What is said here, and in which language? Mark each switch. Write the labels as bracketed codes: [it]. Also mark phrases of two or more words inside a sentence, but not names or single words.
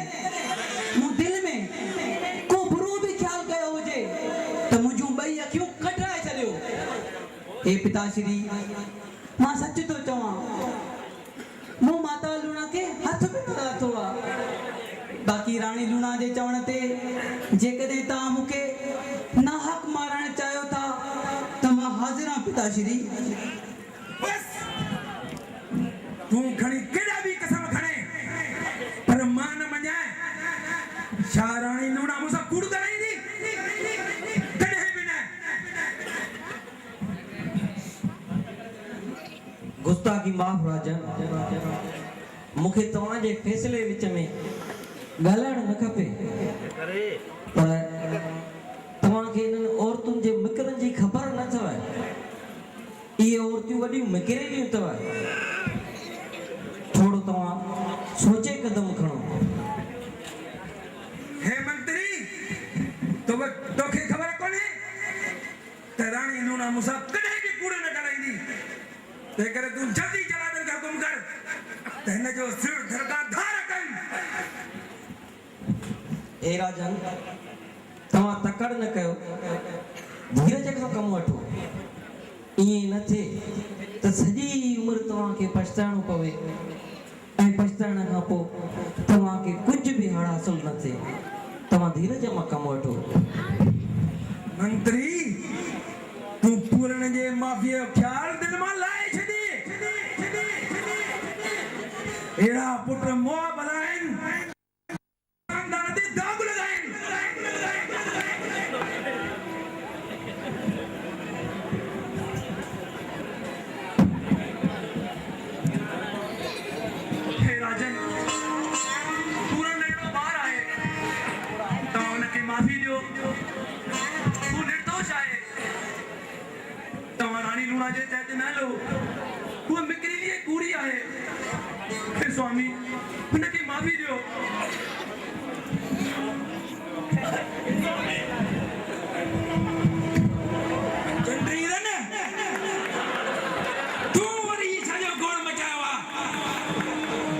[sd] मूं दिलि में को बुरो बि ख़्यालु कयो हुजे त मुंहिंजूं ॿई अखियूं कढाए छॾियो हे पिताश्री मां सच थो चवां मूं माता लूणा के हथ में न लाथो आ बाक़ी रानी लूणा जे चवण ते जेकॾहिं तव्हां मूंखे नाहक मारण चाहियो था त मां हाज़िर आहियां पिताश्री बस तू खणी केड़ा भी कसम खणे पर मां न मञाए शाह रानी लूणा मुसा कूड़ कराई दी कॾहिं बि न गुस्ताखी माफ़ राजन मूंखे तव्हां जे फैसले विच में ॻाल्हाइण न खपे पर तव्हांखे इन्हनि औरतुनि जे मिकरनि जी ख़बर न अथव इहे औरतियूं वॾियूं मिकिरेलियूं अथव थोरो तव्हां सोचे कदम खणो हे मंत्री तोखे ख़बर कोन्हे त रानी लूणा मुसा कॾहिं बि कूड़ न कराईंदी तंहिं करे तूं जल्दी जलादन खे हुकुम कर त हिन जो सिर दरगाह धार कनि ए राजन तव्हां तकड़ न कयो धीरज सां कमु वठो ईअं न थिए त सॼी उमिरि तव्हांखे पछताइणो पवे ऐं पछताइण खां पोइ तव्हांखे कुझु बि हाड़ हासिल न थिए तव्हां तव्हां धीरज मां कमु वठो। मंत्री तू पूरन जे माफिया ख्याल दिल मां लाए छॾी एड़ा पुट मोह बनाइन खानदान ते दाग लगाइन। हे राजन पूरन अहिड़ो ॿार आहे तव्हां हुनखे माफ़ी ॾियो। हू निर्दोष आहे। तव्हां रानी लूणा जे चए न हलो। हूअ मिकिरीली कूड़ी आहे। हे स्वामी हुनखे माफ़ी ॾियो। चंद्रीरन तू वरी छाजो गोड़ मचायो आहे।